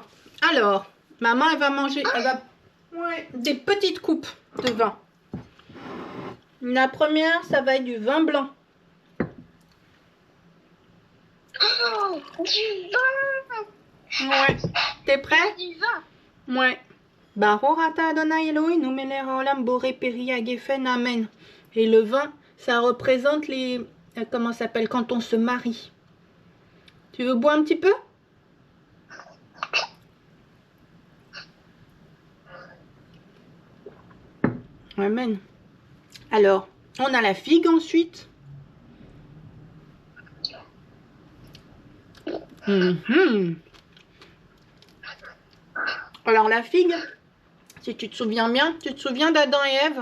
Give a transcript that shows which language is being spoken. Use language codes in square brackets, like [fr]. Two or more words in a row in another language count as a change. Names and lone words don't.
[fr] Alors, maman, elle va manger des petites coupes de vin. La première, ça va être du vin blanc. Oh, du vin! Ouais. T'es prêt? Du vin! Ouais. [he] ברוך אתה אדני אלוהים מלך העולם בורא פרי הגפן אמן. [fr] Et le vin, ça représente les... comment ça s'appelle? Quand on se marie. Tu veux boire un petit peu? Amen. Alors, on a la figue ensuite. Alors la figue, si tu te souviens bien, tu te souviens d'Adam et Ève?